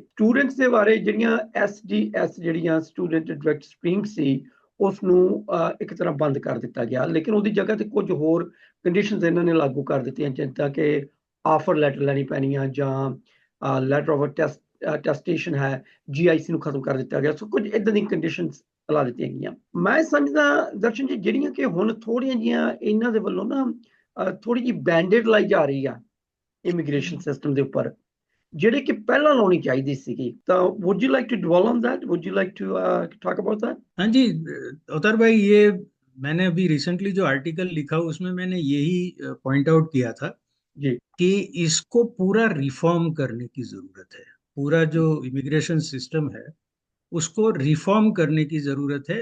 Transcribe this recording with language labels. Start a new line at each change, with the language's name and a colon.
Punjabi: Students ਦੇ ਬਾਰੇ ਜਿਹੜੀਆਂ SDS ਜਿਹੜੀਆਂ ਸਟੂਡੈਂਟ ਡਾਇਰੈਕਟ ਸਟ੍ਰੀਮ ਸੀ, ਉਸ ਨੂੰ ਇੱਕ ਤਰ੍ਹਾਂ ਬੰਦ ਕਰ ਦਿੱਤਾ ਗਿਆ, ਲੇਕਿਨ ਉਹਦੀ ਜਗ੍ਹਾ ਤੇ ਕੁਝ ਹੋਰ ਕੰਡੀਸ਼ਨਸ ਇਹਨਾਂ ਨੇ ਲਾਗੂ ਕਰ ਦਿੱਤੀਆਂ, ਜਿੱਦਾਂ ਕਿ ਆਫਰ ਲੈਟਰ ਲੈਣੀ ਪੈਣੀ ਆ ਜਾਂ ਲੈਟਰ ਆਫ ਟੈਸਟੇਸ਼ਨ ਹੈ, GIC ਨੂੰ ਖਤਮ ਕਰ ਦਿੱਤਾ ਗਿਆ। ਸੋ ਕੁਝ ਇਦਾਂ ਦੀਆਂ ਕੰਡੀਸ਼ਨਸ ਲਾ ਦਿੱਤੀਆਂ ਗਈਆਂ। ਮੈਂ ਸਮਝਦਾ ਦਰਸ਼ਨ ਜੀ, ਜਿਹੜੀਆਂ ਕਿ ਹੁਣ ਥੋੜ੍ਹੀਆਂ ਜਿਹੀਆਂ ਇਹਨਾਂ ਦੇ ਵੱਲੋਂ ਨਾ ਥੋੜ੍ਹੀ ਜਿਹੀ ਬੈਂਡੇਡ ਲਾਈ ਜਾ ਰਹੀ ਆ ਇਮੀਗ੍ਰੇਸ਼ਨ ਸਿਸਟਮ ਦੇ ਉੱਪਰ, ਜਿਹੜੇ ਕਿ ਪਹਿਲਾਂ ਲਾਉਣੀ ਚਾਹੀਦੀ ਸੀਗੀ।
English: ਤਾਂ would you like to dwell on that? Would you like to talk about that?
Hindi: हाँ जी अवतार भाई, ये मैंने अभी रिसेंटली जो आर्टिकल लिखा उसमें मैंने यही पॉइंट आउट किया था जी कि इसको पूरा रिफॉर्म करने की जरूरत है। पूरा जो इमिग्रेशन सिस्टम है उसको रिफॉर्म करने की जरूरत है।